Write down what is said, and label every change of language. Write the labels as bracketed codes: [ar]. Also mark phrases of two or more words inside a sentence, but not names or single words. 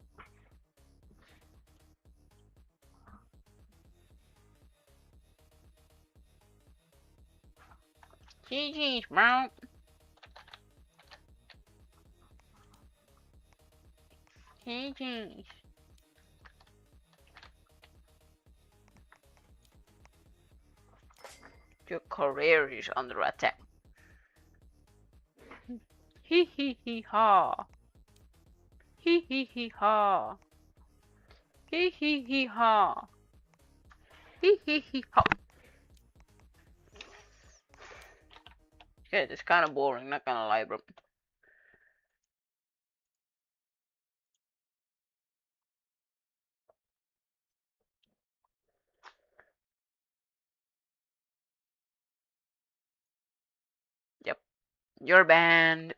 [en] GG's, bro. GG's. Your career is under attack. Hee hee hee ha. Hee hee hee ha. Hee hee hee ha. Hee hee hee ha. Okay, it's kind of boring, not gonna lie, bro. Yep, you're banned.